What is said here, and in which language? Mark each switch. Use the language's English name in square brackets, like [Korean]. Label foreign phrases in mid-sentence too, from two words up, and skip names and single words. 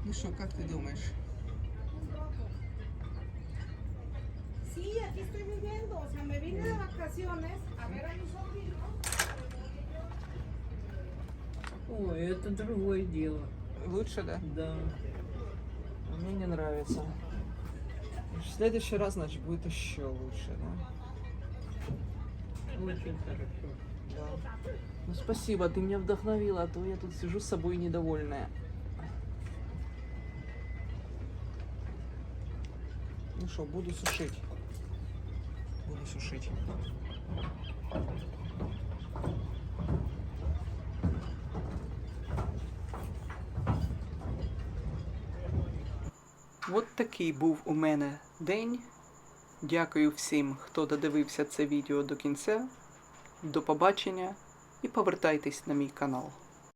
[Ukrainian] Ну що, як ти думаєш? [Spanish] un rojo. Sí, aquí estoy viviendo, o sea, me vine de vacaciones a ver a mis sobrinos. [Russian] Ой, это другое дело. Лучше, да? Да. Мне не нравится. В следующий раз, значит, будет еще лучше, да? Очень хорошо. Да. Ну спасибо, ты меня вдохновила, а то я тут сижу с собой недовольная. Ну что, буду сушить. Буду сушить. [Ukrainian] От такий був у мене день. Дякую всім, хто додивився це відео до кінця. До побачення і повертайтесь на мій канал.